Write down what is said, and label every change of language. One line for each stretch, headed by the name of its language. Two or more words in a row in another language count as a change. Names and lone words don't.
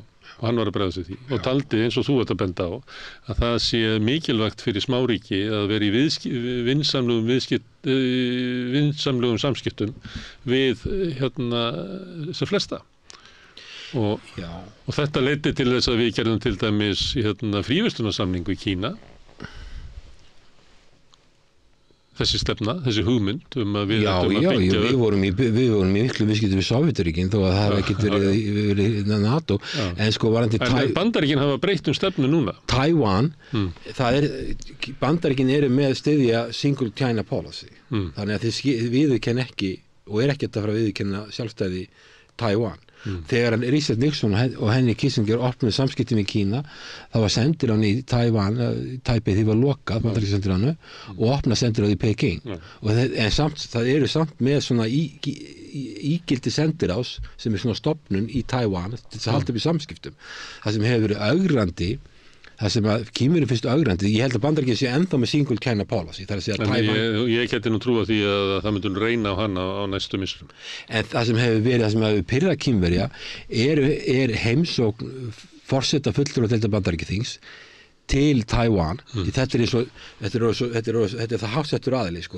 Icelandic: Og hann var að bregðast við því og taldi eins og þú ert að benda á að það sé mikilvægt fyrir smáríki að vera í vinsamlegum samskiptum við þessar flesta og þetta leiddi til þess að við gerðum til dæmis fríverslunarsamningu í Kína, þessi stefna, þessi hugmynd að við ættum að byggja við vorum í miklu viðskiptum við Sovétríkin þó að það hafi ekkert verið NATO en sko varandi Bandaríkin hafa breytt stefnu núna. Taívan, Bandaríkin eru með styðja
English: single China policy
Icelandic: þannig að þið viðurkenna ekki og er ekkert að fara að viðurkenna sjálfstæði Taívan. Þegar Richard Nixon og Henry Kissinger opnuðu samskiptum í Kína þá var sendiráðið í Taívan, Taipei því var lokað, bandaríkjasendiráðinu og opnað sendiráðið í Peking en það eru samt með svona ígildi sendiráðs sem er svona stofnun í Taívan til þess að halda upp í samskiptum. Það sem hefur verið ögrandi, það sem að Kínverjum finnst ögrandi, ég held að Bandaríkin sé ennþá með
English: single China policy,
Icelandic: það er að segja Taívan. Ég geti nú trúa því að það myndum reyna á hana á næstu misserum. En það sem hefur pirrað Kínverja er heimsókn forseta fulltrúa deilda Bandaríkjaþings til Taívan. Þetta er það háttsettur aðili sko.